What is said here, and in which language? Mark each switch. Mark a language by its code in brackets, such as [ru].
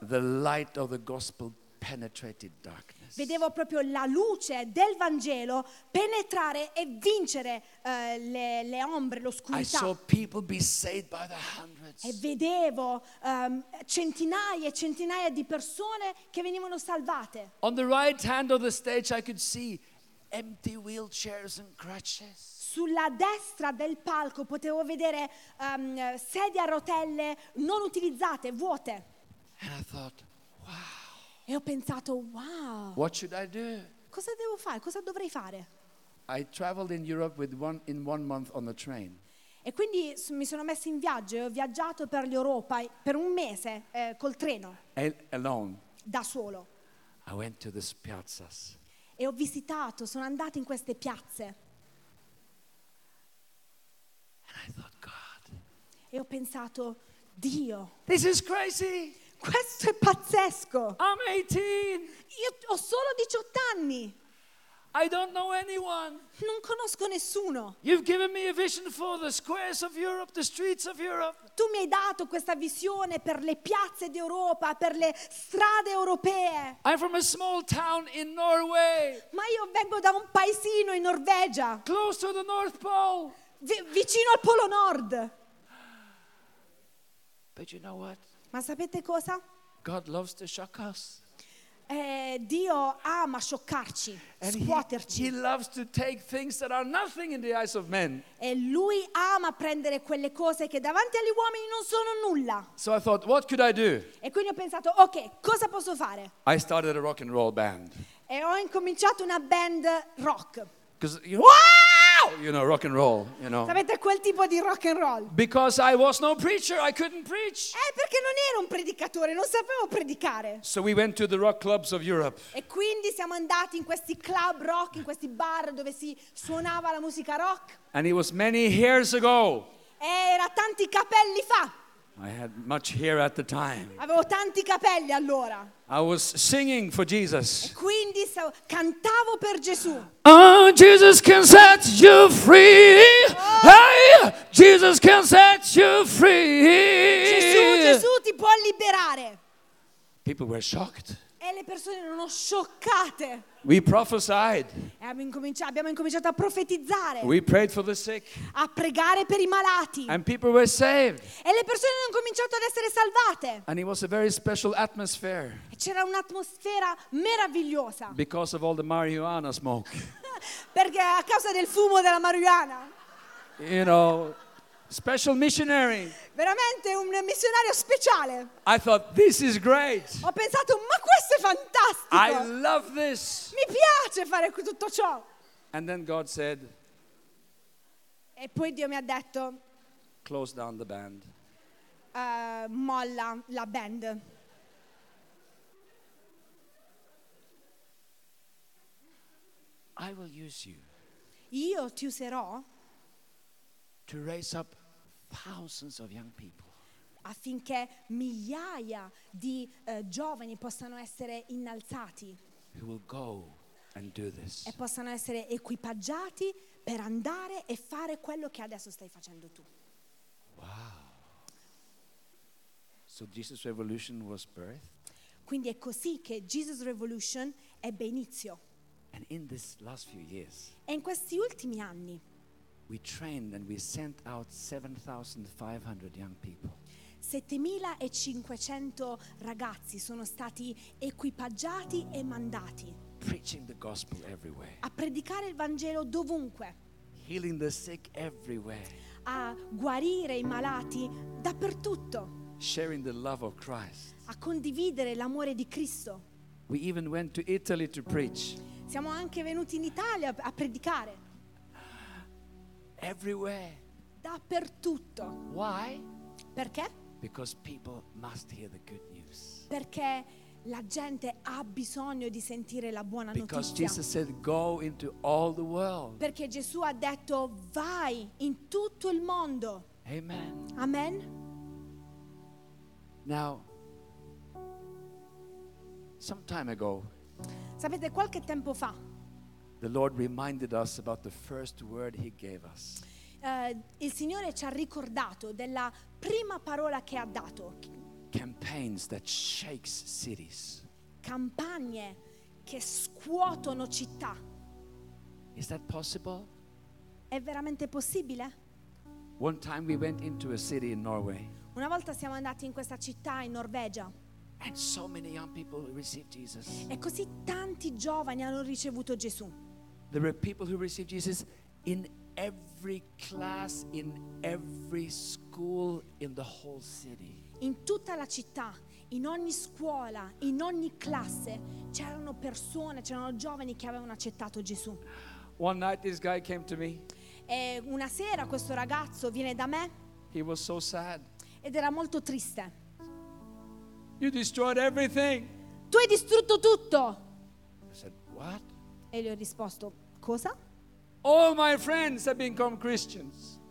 [en] The light of the gospel penetrated darkness. [it] Vedevo proprio la luce del Vangelo penetrare e vincere le ombre, l'oscurità. E vedevo centinaia e centinaia di persone che venivano salvate. [en] On the right hand of the stage I could see empty wheelchairs and crutches. [it] Sulla destra del palco potevo vedere sedie a rotelle non utilizzate, vuote. [en] And I thought, wow. [it] E ho pensato, wow. [en] What should I do? [it] Cosa devo fare? Cosa dovrei fare? [en] I traveled in Europe in one month on the train. [it] E quindi mi sono messo in viaggio e ho viaggiato per l'Europa per un mese col treno. [en] Alone. [it] Da solo. [en] I went to these piazzas. [it] E ho visitato, sono andato in queste piazze. [en] And I thought, God. [it] E ho pensato, Dio. [en] This is crazy. [it] Questo è pazzesco. [en] I'm 18. [it] Io ho solo 18 anni. [en] I don't know anyone. [it] Non conosco nessuno. [en] You've given me a vision for the squares of Europe, the streets of Europe. [it] Tu mi hai dato questa visione per le piazze d'Europa, per le strade europee. [en] I'm from a small town in Norway. [it] Ma io vengo da un paesino in Norvegia. [en] Close to the North Pole. [it] Vicino al Polo Nord. [en] But you know what? [it] Ma sapete cosa? [en] God loves to shock us. [it] Dio ama scioccarci, scuoterci. [en] He loves to take things that are nothing in the eyes of men. [it] E lui ama prendere quelle cose che davanti agli uomini non sono nulla. [en] So I thought, what could I do? [it] E quindi ho pensato, ok, cosa posso fare? [en] I started a rock and roll band. [it] E ho incominciato una band rock. [en] Because wow, you know, rock and roll, you know. [it] Sapete quel tipo di rock and roll? [en] Because I was no preacher, I couldn't preach. [it] Perché non ero un predicatore, non sapevo predicare. [en] So we went to the rock clubs of Europe. [it] E quindi siamo andati in questi club rock, in questi bar dove si suonava la musica rock. [en] And it was many years ago. [it] E era tanti capelli fa. [en] I had much hair at the time. [it] Avevo tanti capelli allora. [en] I was singing for Jesus. [it] E quindi cantavo per Gesù. [en] Oh, Jesus can set you free. Oh. Hey, Jesus can set you free. [it] Gesù ti può liberare. [en] People were shocked. [it] E le persone erano scioccate. [en] We prophesied. [it] Abbiamo incominciato a profetizzare. [en] We prayed for the sick. [it] A pregare per i malati. [en] And people were saved. [it] E le persone hanno cominciato ad essere salvate. [en] And it was a very special atmosphere. [it] E c'era un'atmosfera meravigliosa. [en] Because of all the marijuana smoke. [it] Perché a causa del fumo della marijuana. [en] You know, special missionary. [it] Veramente un missionario speciale. [en] I thought, this is great. [it] Ho pensato, ma questo è fantastico. [en] I love this. [it] Mi piace fare tutto ciò. [en] And then God said, [it] e poi Dio mi ha detto, [en] close down the band. [it] Molla la band. [en] I will use you. [it] Io ti userò. [en] To raise up thousands of young people. [it] Affinché migliaia di giovani possano essere innalzati. [en] Who will go and do this. [it] E possano essere equipaggiati per andare e fare quello che adesso stai facendo tu. [en] Wow. So Jesus Revolution was birth. [it] Quindi è così che Jesus Revolution ebbe inizio. [en] And in this last few years. [it] E in questi ultimi anni. [en] We trained and we sent out 7,500 young people. [it] 7,500 ragazzi sono stati equipaggiati e mandati. [en] Preaching the gospel everywhere. [it] A predicare il Vangelo dovunque. [en] Healing the sick everywhere. [it] A guarire i malati dappertutto. [en] Sharing the love of Christ. [it] A condividere l'amore di Cristo. [en] We even went to Italy to preach. [it] Siamo anche venuti in Italia a predicare. [en] Everywhere. [it] Dappertutto. [en] Why? [it] Perché? [en] Because people must hear the good news. [it] Perché la gente ha bisogno di sentire la buona [en] Because [it] notizia. [en] Because Jesus said, "Go into all the world." [it] Perché Gesù ha detto, vai in tutto il mondo. [en] Amen. [it] Amen. [en] Now, some time ago. [it] Sapete, qualche tempo fa. [en] The Lord reminded us about the first word he gave us. [it] Il Signore ci ha ricordato della prima parola che ha dato. [en] Campaigns that shakes cities. [it] Campagne che scuotono città. [en] Is that possible? [it] È veramente possibile? [en] One time we went into a city in Norway. [it] Una volta siamo andati in questa città in Norvegia. [en] And so many young people received Jesus. [it] E così tanti giovani hanno ricevuto Gesù. [en] There were people who received Jesus in every class, in every school, in the whole city. [it] In tutta la città, in ogni scuola, in ogni classe, c'erano persone, c'erano giovani che avevano accettato Gesù. [en] One night this guy came to me. [it] E una sera questo ragazzo viene da me. [en] He was so sad. [it] Ed era molto triste. [en] You destroyed everything. [it] Tu hai distrutto tutto. [en] I said, what? [it] E gli ho risposto, cosa? [en] All my friends have become Christians.